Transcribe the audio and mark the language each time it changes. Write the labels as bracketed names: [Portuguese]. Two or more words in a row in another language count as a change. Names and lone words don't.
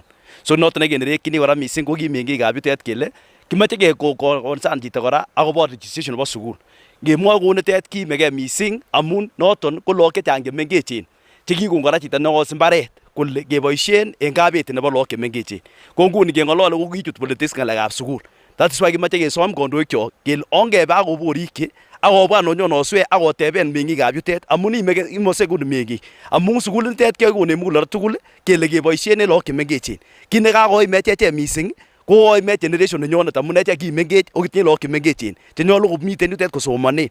[Kalenjin] So noton nekenerekyini kora missing ko kimeng'ikab yutet kele kimache kekonsan chito kora akobo registration nebo sukul. Ngemwoe kounitet kiimegei missing amun noton ko lagok chechang chemengechen chekikon kora chito nekos mbaret kole keboisien en kabeti nebo lagok chemengechen. Ko nguni ngeng'olole ko kichut politics ng'alekab sukul. [English] That is why [Kalenjin] kimache kesom kandoikyok kele ongebe akoborikyi akobwa nonyonoswe akoteben meng'ikab yutet amun imose kuni meng'ik amun sukulinitet kekikonen muguleldo tugul kele keboisien en lagok chemengechen. Kit nekakoimech echek missing ko koimech generation nenyonet amun echek kimengech okitinye lagok chemengechen chenyolu komiten yutet kosomanen.